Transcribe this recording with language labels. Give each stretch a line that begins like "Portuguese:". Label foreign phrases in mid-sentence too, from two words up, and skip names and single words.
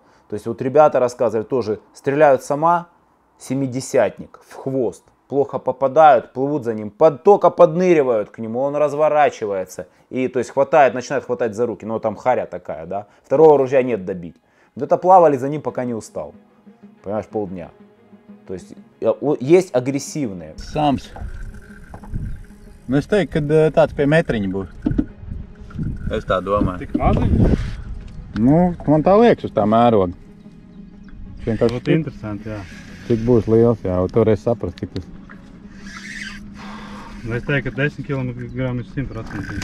Russian: То есть, ребята рассказывали тоже, стреляют сама, 70-ник в хвост, плохо попадают, плывут за ним, только подныривают к нему, он разворачивается и, то есть, начинает хватать за руки, там харя такая, да, второго ружья нет добить. Это плавали за ним, пока не устал, понимаешь, полдня. То есть, есть агрессивные.
Latvian: Sams. Es teiktu, ka tāds pie metriņa būs. Es tā domāju. Tik maziņi? Man tā liekas uz tā mēroga. Ļoti interesanti, jā. Cik būs liels, jā, toreiz saprast, cik tas. Es teiktu, ka 10 kg ir 100%.